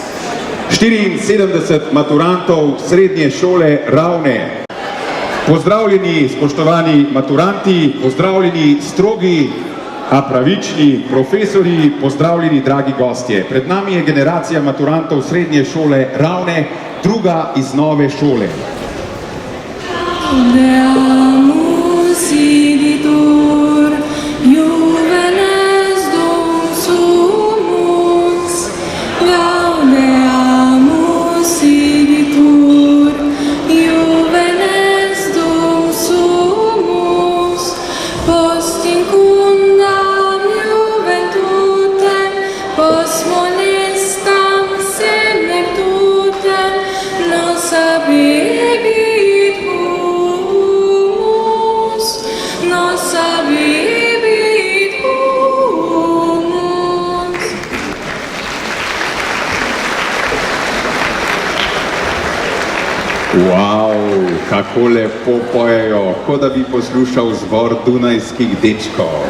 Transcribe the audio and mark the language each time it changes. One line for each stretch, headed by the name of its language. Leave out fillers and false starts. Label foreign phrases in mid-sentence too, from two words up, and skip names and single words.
Slovenian: 74 maturantov Srednje šole Ravne. Pozdravljeni, spoštovani maturanti, pozdravljeni strogi, a pravični profesori, pozdravljeni dragi gostje. Pred nami je generacija maturantov Srednje šole Ravne, druga iz nove šole.
Latin: Deamus igitur, juvenes dum sumus, gaudeamus igitur, juvenes dum sumus, post incundam juventutem, post monestam senectutem, nos abebit
Slovenian: Wow, kako lepo pojejo, kot da bi poslušal zvor dunajskih dečkov.